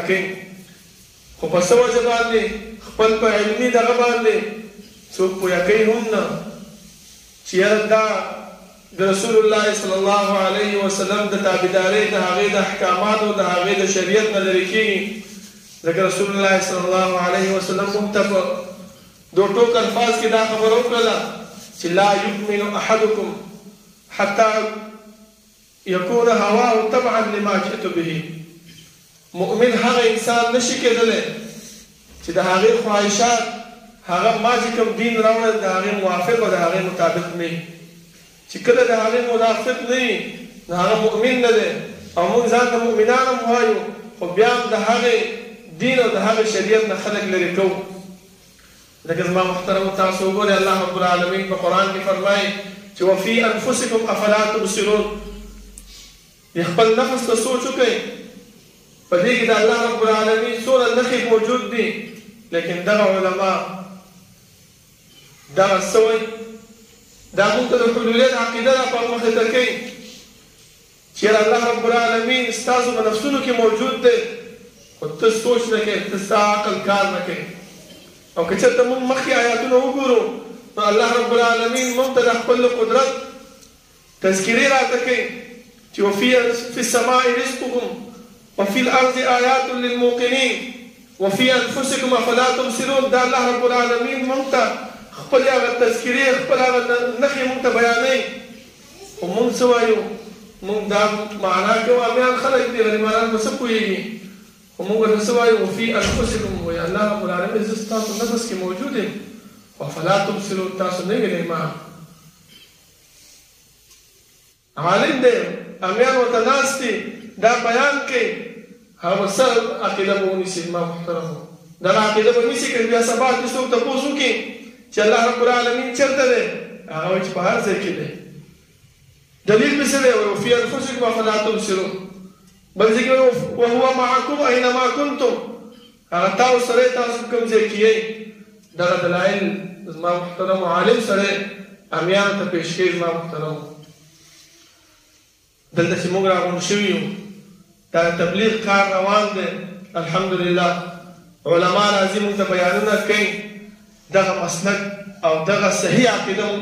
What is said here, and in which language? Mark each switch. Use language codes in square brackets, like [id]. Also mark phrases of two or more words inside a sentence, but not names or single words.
[ps] کوي خو په څه وجه باندې خپل په علمي دغه باندې څوک پویه کوي هم نه چې یاره دا د [ar] رسول الله صلی الله علیه وسلم [ps] د تابعدارۍ د هغې د احکاماتو د هغې د شریعت نه لرې کېږي ځکه [ar] رسول الله صلی الله علیه وسلم [ps] موږ ته په دو ټوک الفاظ کې دا خبره وکړله چې [ar] لا یؤمن احدکم حتی یکون هواه تبعا لما جئت به [ps] مؤمن هغه انسان نشي کېدلی چې د هغې خواهشات هغه ما چې کوم دین راوړی د هغې موافق او د هغې مطابق نه وي چې کله د هغې موافق نه وي نو هغه مؤمن نه دی او موږ ځان ته مؤمنان هم وایو خو بیا هم د هغې دین او د هغې شریعت نه خلک لرې کوو لکه زما محترمو تاسو وګورئ [ar] الله رب العالمین [ps] په قرآن کې فرمایي چې [ar] وفي انفسکم افلا تبصرون [ps] خپل نفس ته سوچ وکړئ په دې کې د [ar] الله رب العالمین [ps] څومره نښې موجود دي لیکن دغه علما دغه څه وایي دا موږ ته د حلولیت عقیده را په مخې ته کوي چې [ar] الله رب العالمین [ps] ستاسو په نفسونو کې موجود دی خو ته سوچ نه کوې ته ستا عقل کار نه کوي او که چېرته موږ مخکې آیاتونه وګورو نو [ar] الله رب العالمین [ps] موږ ته د خپل قدرت تذکرې راته کوي چې [ar] وفي السماء رزقكم وفي الارض آیات للموقنین وفي انفسکم افلا تبصرون [ps] دا [ar] الله رب العالمین [ps] موږ ته خپل هغه تذکرې خپل هغه نښې موږ ته بیانوي خو موږ څه وایو موږ دا معنا کوو امیان خلک دي غریبانان به څه پوهېږي خو موږ ورته څه وایو [ar] وفي انفسکم [ps] وایي [ar] الله رب العالمین [ps] زه ستاسو نفس کې موجود یم [ar] افلا تبصرون [ps] تاسو نه وینئ ما عالم دی امیان ورته ناست دي دا بیان کوي هغه څه عقیده به ونیسي ما محترمو دغه عقیده به نیسي که بیا سبا کې څوک تپوس وکړي چې [ar] الله رب العالمین [ps] چېرته دی هغه وایي چې په هر ځای کې دی دلیل مې څه دی [ar] وفي انفسکم افلا تبصرون [ps] بل ځای کې [ar] وهو معکم اینما کنتم [ps] هغه تاسو سره تاسو کوم ځای کې یئ دغه دلایل زما محترمو عالم سره امیانو ته پیش کوي زما محترمو دلته چې موږ راغونډ شوي یو دا تبلیغ کار روان دی الحمدلله علما راځي موږ ته بیانونه کوي دغه مسلک او دغه صحیح عقیده موږ